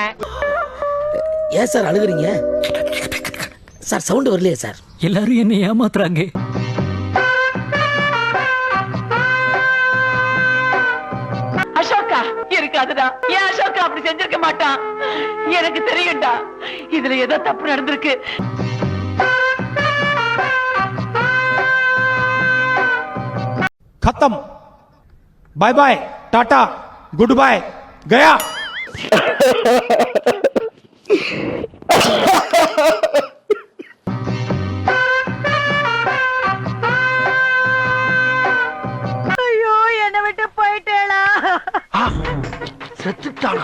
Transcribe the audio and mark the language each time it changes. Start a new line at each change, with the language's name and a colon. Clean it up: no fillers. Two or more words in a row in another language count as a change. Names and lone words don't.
Tamil: ஏன் சார் அழுகுறீங்க? சார் சவுண்ட் வரலையே சார். எல்லாரும் என்ன ஏமாத்துறாங்க. அசோகா இருக்காதுடா. எனக்கு தெரியும்டா இதுல ஏதோ தப்பு நடந்திருக்கு.
English: खत्म bye bye tata good bye गया
Tamil: ஐயோ என்னை விட்டு போயிட்டேளா. செத்துட்டானா?